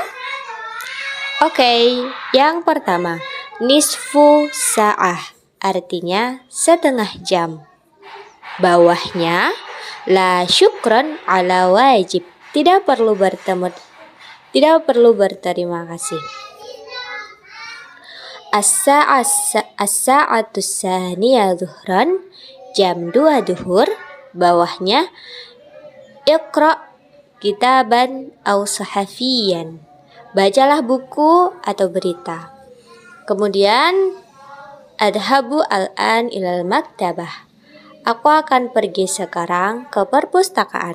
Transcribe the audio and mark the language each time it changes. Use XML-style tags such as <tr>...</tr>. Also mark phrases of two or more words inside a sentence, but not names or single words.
<id>Oke, yang pertama,</id> <ar>نصف ساعة,</ar> <id>artinya setengah jam. Bawahnya,</id> <ar>لا شكر على واجب,</ar> <id>tidak perlu berterima kasih.</id> <ar>الساعة الثانية ظهرا,</ar> <id>jam 2 duhur. Bawahnya,</id> <ar>اقرأ كتابا أو صحيفة,</ar> <id>bacalah buku atau berita. Kemudian,</id> <ar>أذهب الآن إلى المكتبة,</ar> <id>aku akan pergi sekarang ke perpustakaan.</id>